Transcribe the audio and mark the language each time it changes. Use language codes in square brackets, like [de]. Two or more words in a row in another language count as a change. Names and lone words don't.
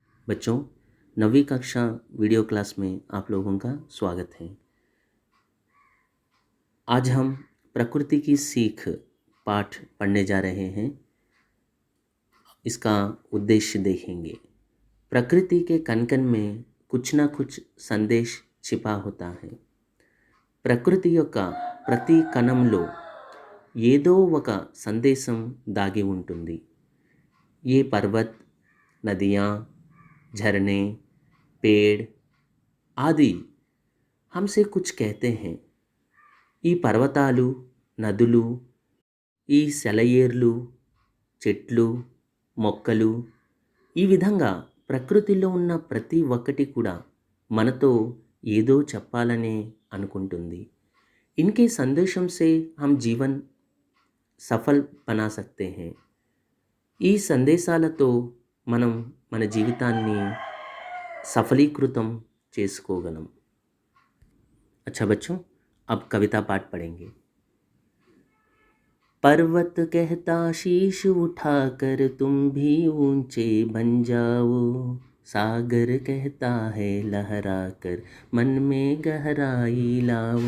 [hi] बच्चों, 9वीं कक्षा वीडियो क्लास में आप लोगों का स्वागत है। आज हम प्रकृति की सीख पाठ पढ़ने जा रहे हैं। इसका उद्देश्य देखेंगे। प्रकृति के कण-कण में कुछ ना कुछ संदेश छिपा होता है। [te] ప్రకృతి యొక్క ప్రతి కణంలో ఏదో ఒక సందేశం దాగి ఉంటుంది। [hi] ये पर्वत, नदियाँ, झरने, पेड़ आदि हमसे कुछ कहते हैं। [te] ఈ పర్వతాలు, నదులు, ఈ సెలయేర్లు, చెట్లు, మొక్కలు ఈ విధంగా ప్రకృతిలో ఉన్న ప్రతి ఒక్కటి కూడా మనతో ఏదో చెప్పాలనే అనుకుంటుంది। [hi] इनके संदेशों से हम जीवन सफल बना सकते है। [te] ఈ సందేశాలతో మనం మన జీవితాన్ని సఫలీకృతం చేసుకోగలం। [hi] अच्छा बच्चों, अब कविता पाठ पढ़ेंगे। पर्वत कहता शीश उठाकर तुम भी ऊंचे बन जाओ, सागर कहता है लहरा कर मन में गहराई लाओ।